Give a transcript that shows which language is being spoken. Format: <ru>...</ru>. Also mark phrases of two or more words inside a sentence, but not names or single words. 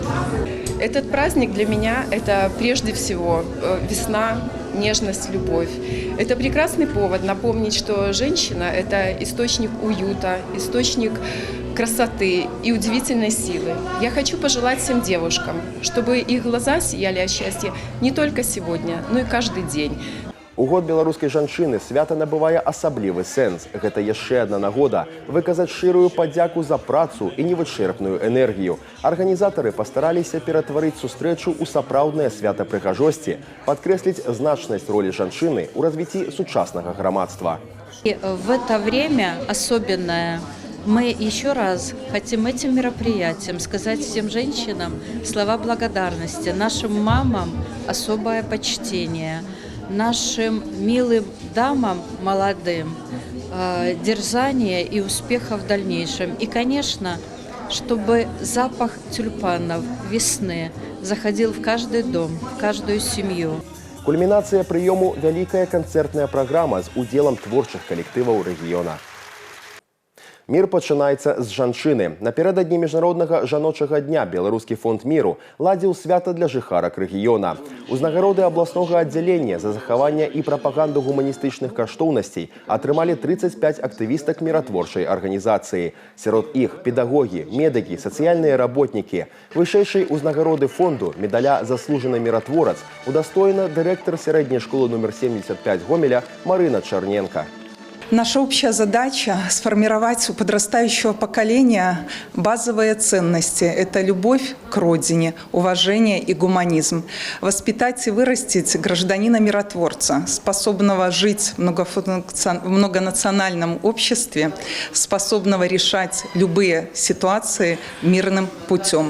<ru>Этот праздник для меня – это прежде всего весна, нежность, любовь. Это прекрасный повод напомнить, что женщина – это источник уюта, источник красоты и удивительной силы. Я хочу пожелать всем девушкам, чтобы их глаза сияли от счастья не только сегодня, но и каждый день.</ru> <be>У год беларускай жанчыны свята набывае асаблівы сэнс. Гэта яшчэ адна нагода выказаць шчырую падзяку за працу і невычэрпную энергію. Арганізатары пастараліся ператварыць сустрэчу ў сапраўднае свята прыгажосці, падкрэсліць значнасць ролі жанчыны ў развіцці сучаснага грамадства.</be> <ru>В это время особенное мы еще раз хотим этим мероприятием сказать всем женщинам слова благодарности, нашим мамам особое почтение, нашим милым дамам молодым дерзания и успеха в дальнейшем. И, конечно, чтобы запах тюльпанов весны заходил в каждый дом, в каждую семью.</ru> <be>Кульмінацыя прыёму – вялікая канцэртная праграма з удзелам творчых калектываў рэгіёна. Мір пачынаецца з жанчыны. Напярэдадні міжнароднага жаночага дня Беларускі фонд міру ладзіў свята для жыхарак рэгіёна. Узнагароды абласнога аддзялення за захаванне і прапаганду гуманістычных каштоўнасцей атрымалі 35 актывістак міратворчай арганізацыі. Сярод іх педагогі, медыкі, сацыяльныя работнікі. Вышэйшай узнагароды фонду медаля «Заслужаны міратворац» удастоена дырэктар сярэдняй школы номер 75 Гомеля Марына Чарненко.</be> <ru>Наша общая задача – сформировать у подрастающего поколения базовые ценности. Это любовь к родине, уважение и гуманизм. Воспитать и вырастить гражданина-миротворца, способного жить в многонациональном обществе, способного решать любые ситуации мирным путем.</ru>